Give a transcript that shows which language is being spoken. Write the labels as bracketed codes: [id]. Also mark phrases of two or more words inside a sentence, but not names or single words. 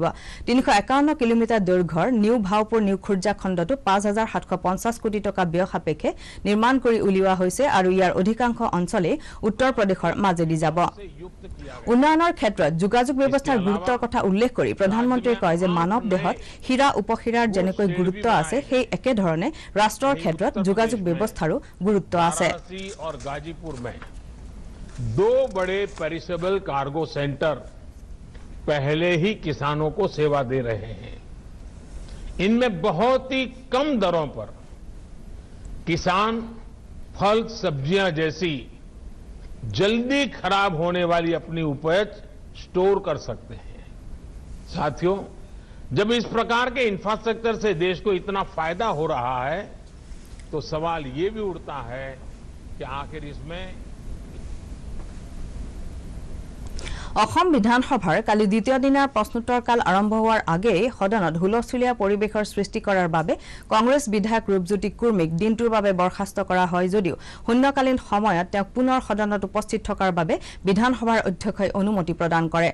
[as] 351 কিলোমিটাৰ দৈৰ্ঘ্যৰ নিউ ভাওপুৰ নিউ খুৰ্জা খণ্ডটো 5,750 কোটি টকা ব্যয় সাপেক্ষে নিৰ্মাণ কৰি উলিওৱা হৈছে আৰু ইয়াৰ অধিকাংশ অঞ্চলেই উত্তৰ প্ৰদেশৰ মাজেদি যাব। উন্নয়নৰ ক্ষেত্ৰত যোগাযোগ ব্যৱস্থাৰ গুৰুত্বৰ কথা উল্লেখ কৰি প্ৰধানমন্ত্ৰীয়ে কয় যে মানৱ দেহত হীৰা উপহীৰাৰ যেনেকৈ গুৰুত্ব আছে, সেই একেধৰণে ৰাষ্ট্ৰৰ ক্ষেত্ৰত যোগাযোগ ব্যৱস্থাৰো গুৰুত্ব আছে। [hi] और गाजीपुर में 2 बड़े पेरिसेबल कार्गो सेंटर पहले ही किसानों को सेवा दे रहे हैं। इनमें बहुत ही कम दरों पर किसान फल सब्जियां जैसी जल्दी खराब होने वाली अपनी उपज स्टोर कर सकते हैं। साथियों, जब इस प्रकार के इंफ्रास्ट्रक्चर से देश को इतना फायदा हो रहा है तो सवाल ये भी उठता है कि आखिर इसमें [as] অসম বিধানসভাৰ কালি দ্বিতীয় দিনৰ প্ৰশ্নোত্তৰ কাল আৰম্ভ হোৱাৰ আগেয়ে সদনত হুলস্থুলীয়া পৰিৱেশৰ সৃষ্টি কৰাৰ বাবে কংগ্ৰেছ বিধায়ক ৰূপজ্যোতি কুৰ্মীক দিনটোৰ বাবে বৰ্খাস্ত কৰা হয় যদিও শূন্যকালীন সময়ত তেওঁক পুনৰ সদনত উপস্থিত থকাৰ বাবে বিধানসভাৰ অধ্যক্ষই অনুমতি প্ৰদান কৰে।